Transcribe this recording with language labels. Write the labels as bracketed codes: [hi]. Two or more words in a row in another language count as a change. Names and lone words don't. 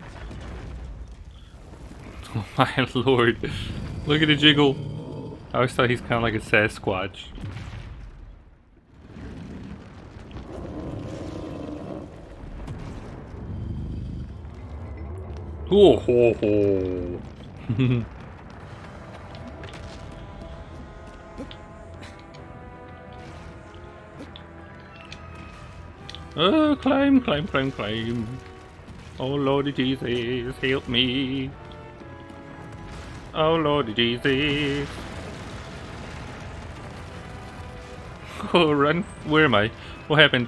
[en] Oh my lord. Look at the jiggle. I always thought he's kind of like a Sasquatch. Oh ho ho. Oh, climb, climb, climb, climb. Oh Lordy Jesus, help me. Oh Lordy Jesus. Oh, run. Where am I? What happened?